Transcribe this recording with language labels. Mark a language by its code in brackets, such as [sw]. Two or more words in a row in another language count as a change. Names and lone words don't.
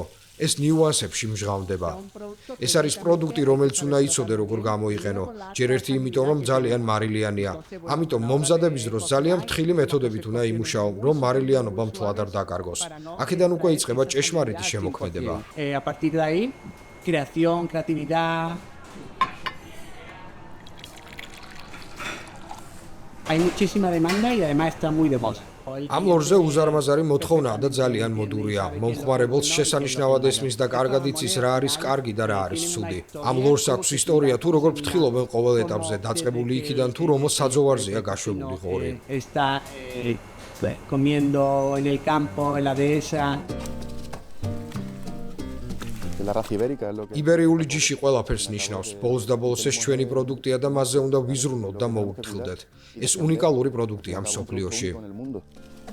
[ka] ეს ნიუანსებში მჟღავნდება. ეს არის პროდუქტი, რომელიც უნდა იცოდე როგორ გამოიყენო. ჯერ ერთი იმიტომ, რომ ძალიან მარილიანია. ამიტომ მომზადების დროს ძალიან ფრთხილი მეთოდებით უნდა იმუშაო, რომ მარილიანობა მთლად არ დაკარგოს. აქედან უკვე იწყება ჭეშმარიტი შემოქმედება. [es] Creación, creatividad. Hay muchísima demanda y además está muy de moda. [ka] ამ ლორზე უზარმაზარი მოთხოვნაა და ძალიან მოდურია. მომხმარებელს შესანიშნავად ესმის და კარგად იცის რა არის კარგი და რა არის ცუდი. ამ ლორს აქვს ისტორია თუ როგორ ფრთხილობენ ყოველ ეტაპზე, დაწყებული იქიდან თუ რომელ საძოვარზეა გაშვებული ღორი. [es] Está comiendo en el campo, en la dehesa. [ka] იბერიული ჯიში ყველაფერს ნიშნავს. ბოლოს და ბოლოს ეს ჩვენი პროდუქტია და მასზე უნდა ვიზრუნოთ და მოვუფრთხილდეთ. ეს უნიკალური პროდუქტია მსოფლიოში.